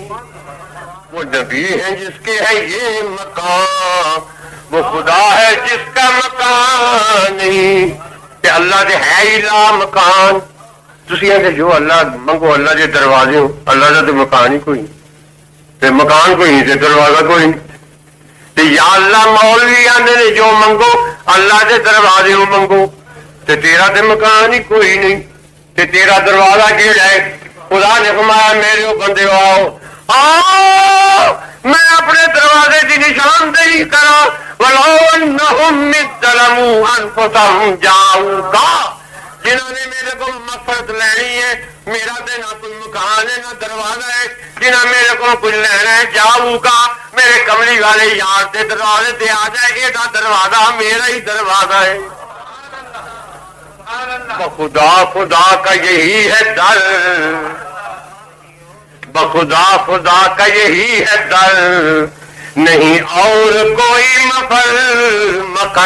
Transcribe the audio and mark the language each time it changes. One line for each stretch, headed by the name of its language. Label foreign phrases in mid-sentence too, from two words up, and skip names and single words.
Urdu: وہ نبی ہے جس کے ہے یہ مکان، وہ خدا ہے جس کا مکان نہیں۔
Punjabi: کہ اللہ دے ہے ہی لا مکان، تسی کہ جو اللہ منگو اللہ دے دروازے ہو، اللہ دا تو مکان ہی کوئی نہیں، مکان کوئی نہیں تے دروازہ کوئی نہیں۔ تے یا اللہ مولوی آندے نے جو منگو اللہ دے دروازے ہو منگو، تے تیرا تے مکان ہی کوئی نہیں، تے تیرا دروازہ کیڑا ہے؟
Urdu: خدا نے فرمایا میرے بندے آؤ میں اپنے دروازے کی نشاندہی کرا،
Arabic: وَلَوْ أَنَّهُمْ إِذْ ظَلَمُوا أَنفُسَهُمْ جَاءُوكَ،
Urdu: جنہوں نے میرے کو مغفرت لینی ہے، میرا تے نہ کوئی مکان ہے نہ دروازہ ہے، جنہوں میرے کو کچھ لینا ہے، جاؤکا میرے کملی والے یار کے دروازے تے آ جائے، یہ دروازہ میرا ہی دروازہ ہے۔ بخدا خدا کا یہی ہے در، بخدا خدا کا یہی ہے در، نہیں اور کوئی مفر مکر۔